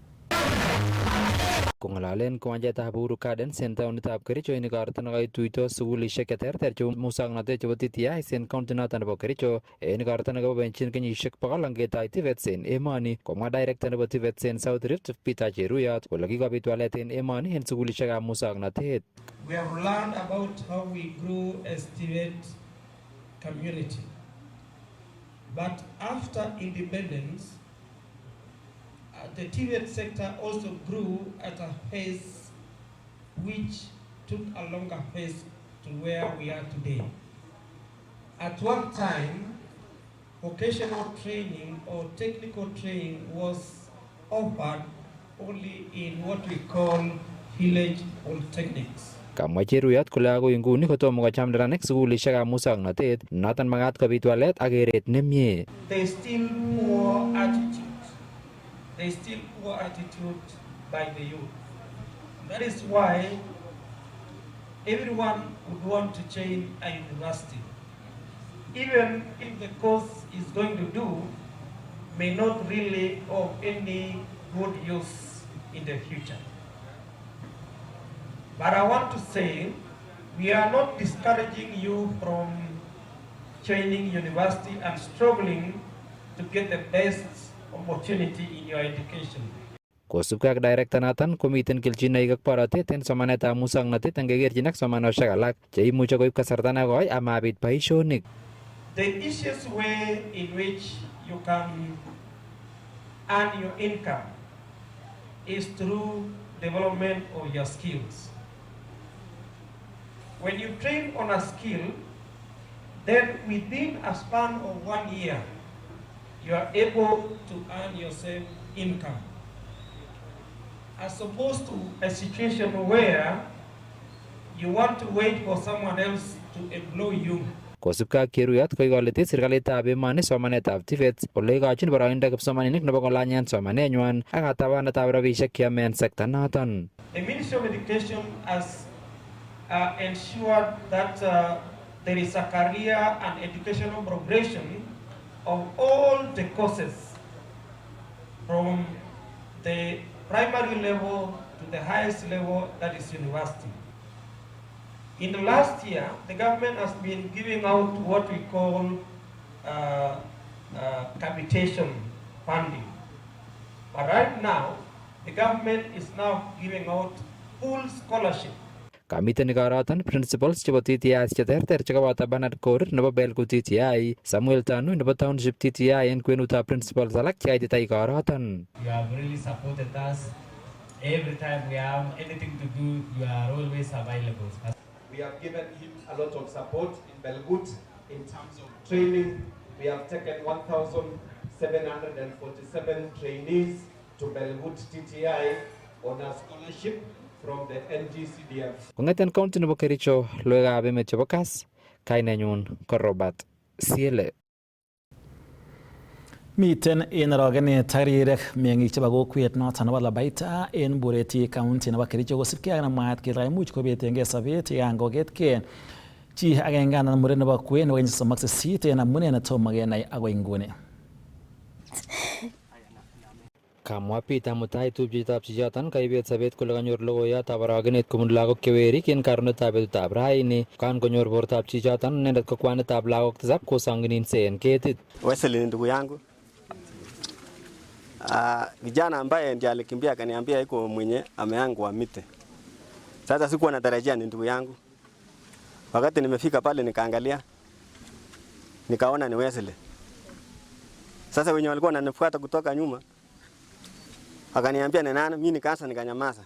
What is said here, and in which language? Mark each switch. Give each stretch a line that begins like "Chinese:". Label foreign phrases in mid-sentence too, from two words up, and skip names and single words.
Kalenjin: Kong'alalen kiwanjetab Uhuru Gardens en taonitab Kericho en igorto nekoituitos sukulishek cheterter chebo muswoknotet chebo TTIs en county noton nebo Kericho en igorto nekoboiboenjin kenyisiek 100 angetoi TVETs en emoni. Komwa director nebo TVETs en South Rift Peter Cheruyot kole kikobit walet en emoni en sukulishekab muswoknotet.
English: We have learned about how we grew as TVET community. But after independence, the TVET sector also grew at a pace which took a longer pace to where we are today. At one time, vocational training or technical training was offered only in what we call village polytechnics.
Kalenjin: Kamwa Cheruyot kole agoi nguni kotomo kocham neranik sukulishekab muswoknotet noton makat kobit walet ak keret nemie.
English: There is still poor attitude. There is still poor attitude by the youth. That is why everyone would want to change a university, even if the course is going to do may not really of any good use in the future. But I want to say, we are not discouraging you from joining university and struggling to get the best opportunity in your education.
Kalenjin: Kosubkei ak director Nathan komiten kelchinoik ak borotet en somanetab muswoknotet angekerchin ak somanosiek alak cheimuche koib kasarta nekoi amabit boisionik.
English: The easiest way in which you can earn your income is through development of your skills. When you train on a skill, then within a span of 1 year, you are able to earn yourself income. As opposed to a situation where you want to wait for someone else to employ you.
Kalenjin: Kosubkei ak keruyot koikoletit serikalitab emoni somanetab TVET ole ikochin boroindo kipsomaninik nebo kolanyen somanenywan ak katabanetab rabisiek cheome en sekta noton.
English: The Ministry of Education has ensured that there is a career and educational progression of all the courses from the primary level to the highest level, that is university. In the last year, the government has been giving out what we call capitation funding. But right now, the government is now giving out full scholarship.
Kalenjin: Kamiten igoroton principals chebo TTI cheterter chekaboto Bernard Korir nebo Belku TTI, Samuel Tanu nebo Township TTI en kwenutab principals alak cheaitita igoroton.
English: You have really supported us. Every time we have anything to do, you are always available. We have given him a lot of support in Belgut in terms of training. We have taken 1,747 trainees to Belgut TTI on a scholarship from the NGCDF.
Kalenjin: Kong'eten county nebo Kericho, Loiywekab Emet chebo Kass, kainenyun ko Robert Siele. Miten en arogenet tarirek meng'ik chebo kokwet noton nebo Labaita en Bureti County nebo Kericho kosibkei ak nemwaat kele imuch kobetengei sobet yan koketkei chi agenge anan muren nebo kwen nebo kenyisiek 38 en amune netomo kenai agoi nguni. Kamwa Peter Mutai tupchetab chichoton kaibet sobet kole kanyor logoiyotab arogenet kobun lagok chewerik en karonetab betutab raini kan konyor bortab chichoton inendet ko kwanitab lagok 7 kosongininse en ketit.
Swahili: Wesley ndugu yangu. Vijana ambaye ndiye alikimbia akaniambia iko mwenye ameangwa mite. Sasa sikuwa natarajia ni ndugu yangu. Wakati nimefika pale nikaangalia nikaona ni Wesley. Sasa wenye walikuwa wananifuata kutoka nyuma akaniambia ni nani, mimi nikaanza nikanyamaza.